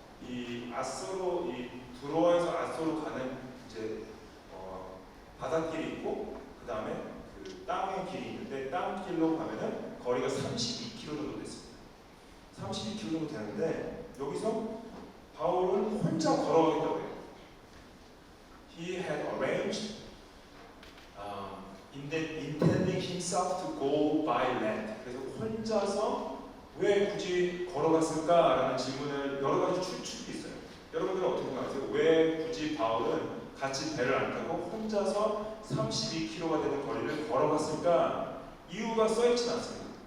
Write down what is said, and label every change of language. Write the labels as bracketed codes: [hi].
[ko] 이 아소로 이 두로아에서 아소로 가는 이제 바닷길이 있고 그 다음에 그 땅의 길이 있는데 땅길로 가면은 거리가 32km 정도 됐습니다. 32km 정도 되는데 여기서 바울은 혼자 걸어가겠다고 해요. [en] He had arranged intending himself to go by land. [ko] 그래서 혼자서 왜 굳이 걸어갔을까라는 질문을 여러 가지 추측이 있어요. 여러분들은 어떻게 생각하세요? 왜 굳이 바울은 같이 배를 안 타고 혼자서 32km가 되는 거리를 걸어갔을까? 이유가 써있진 않습니다.